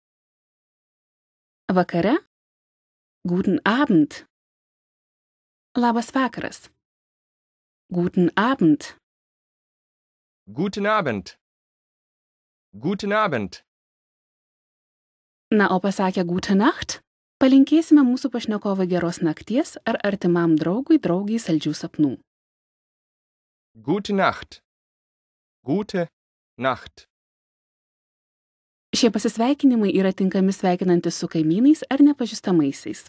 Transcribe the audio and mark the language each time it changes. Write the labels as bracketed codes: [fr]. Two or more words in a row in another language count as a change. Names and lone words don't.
[de] Vakare Guten Abend. [lt] Labas vakaras. [de] Guten Abend. Guten Abend. Guten Abend. [lt] Na, o pasakę [de] Gute Nacht, [lt] palinkėsime mūsų pašnekovui geros nakties ar artimam draugui draugiai saldžių sapnų. [de] Gute Nacht. Gute Nacht. [lt] Šie pasisveikinimai yra tinkami sveikinantis su kaimynais ar nepažįstamaisiais.